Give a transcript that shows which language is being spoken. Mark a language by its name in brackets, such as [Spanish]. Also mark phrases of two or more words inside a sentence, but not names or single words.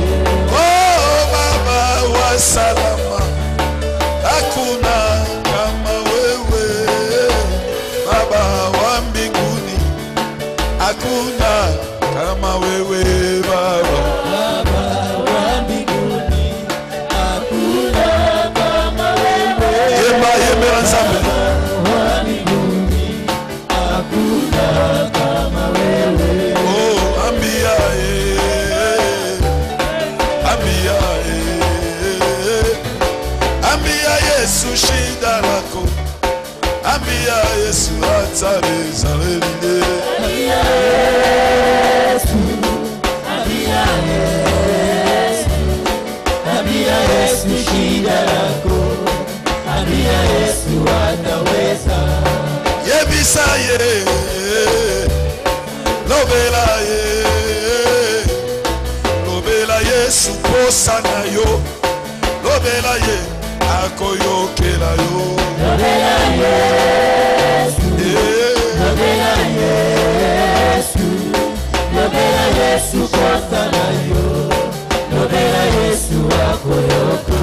[Swahili] oh, Baba wa salama, hakuna kama wewe. Baba wa mbinguni, hakuna kama wewe. Baba wa mbinguni, hakuna kama wewe. [Lingala] Yemba ensemble. [Swahili] Wa mbinguni, hakuna kama wewe. Oh, ambia ambia ambia Yesu shida lako, ambia Yesu atareza lele. Ambia Yesu, ambia Yesu, ambia Yesu shida lako, ambia Yesu ataweza. [Lingala] Yebisa lobela Yesu posa na yo, lobela ye akoyokela yo. Lobela Yesu, lobela Yesu, lobela Yesu posa na yo, lobela Yesu akoyokela.